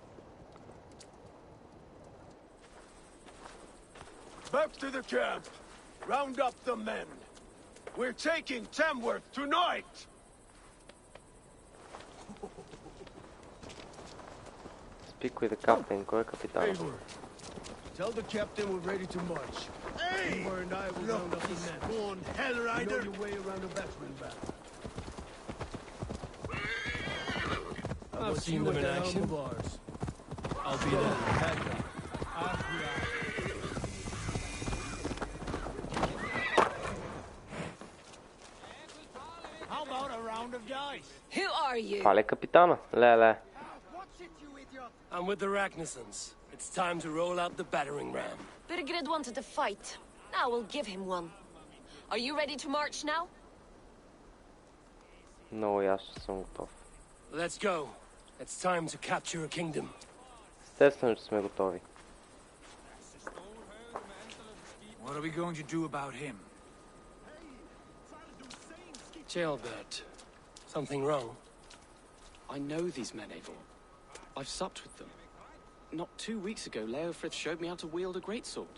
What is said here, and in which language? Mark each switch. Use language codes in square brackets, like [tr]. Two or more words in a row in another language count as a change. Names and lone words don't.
[en] Back to the camp. Round up the men. We're taking Tamworth tonight! Speak with the captain. [bg] Кой е капитан? [en] Tell the captain we're ready to march. Hey! Eivor and I will round up the men. Born hell You rider! know your way around a veteran battle. I've seen them in action. I'll be there. How about a round of dice? Who are you? [bg] Това ли е капитана? Ле. [en] I'm with the Ragnarsons. It's time to roll out the battering ram. Birgred wanted to fight. Now we'll give him one. Are you ready to march now? [bg] Много ясно съм готов. [en] Let's go. It's time to capture a kingdom. [bg] Естествено, че сме готови. [en] What are we going to do about him? Jailbert. Something wrong? I know these men, Eivor. I've supped with them. Not 2 weeks ago, Leofrith showed me how to wield a greatsword.